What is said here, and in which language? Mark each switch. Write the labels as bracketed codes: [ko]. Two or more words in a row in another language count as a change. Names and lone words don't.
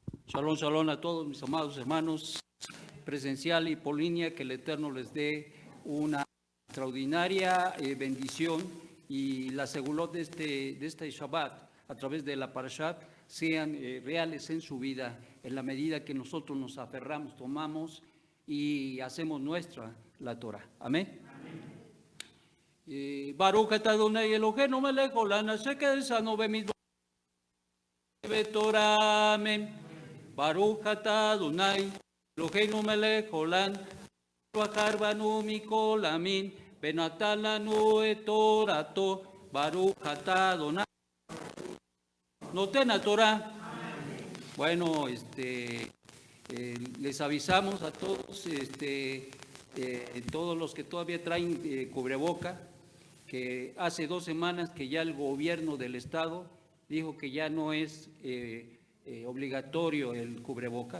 [es] Shalom, shalom a todos mis amados hermanos, presencial y por línea, que el Eterno les dé una extraordinaria bendición y la segulot de este Shabbat a través de la Parashat sean reales en su vida en la medida que nosotros nos aferramos, tomamos y hacemos nuestra la Torah. Amén. [he] ברוך אתה אדוני אלוהינו מלך העולם אשר קזנו במצוות ותורה. Amén. ברוך אתה אדוני אלוהינו מלך העולם בחר בנו מכל עמים ונתן לנו את תורתו. ברוך אתה אדוני נותן התורה. [es] Bueno, les avisamos a todos, todos los que todavía traen cubreboca, que hace 2 semanas que ya el gobierno del estado dijo que ya no es obligatorio el cubrebocas.